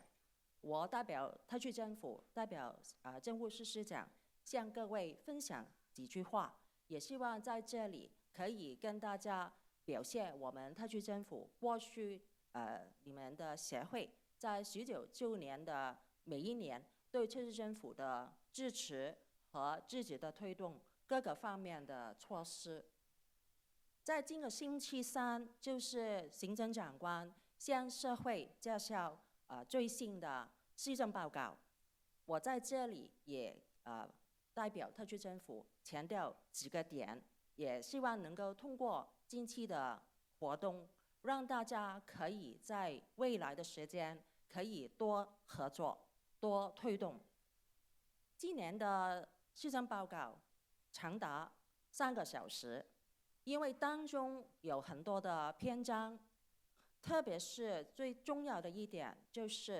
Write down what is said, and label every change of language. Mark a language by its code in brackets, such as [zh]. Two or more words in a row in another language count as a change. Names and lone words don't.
[zh] 我代表特區政府，代表政務司司長向各位分享幾句話，也希望在這裡可以跟大家表現我們特區政府過去你們的協會在19周年的每一年對特區政府的支持和自己的推動各個方面的措施。在這個星期三，就是行政長官向社會介紹最新的施政報告，我在這裡也代表特區政府強調幾個點。也希望能够通过近期的活动，让大家可以在未来的时间可以多合作、多推动。今年的施政报告长达3个小时，因为当中有很多的篇章，特别是最重要的一点就是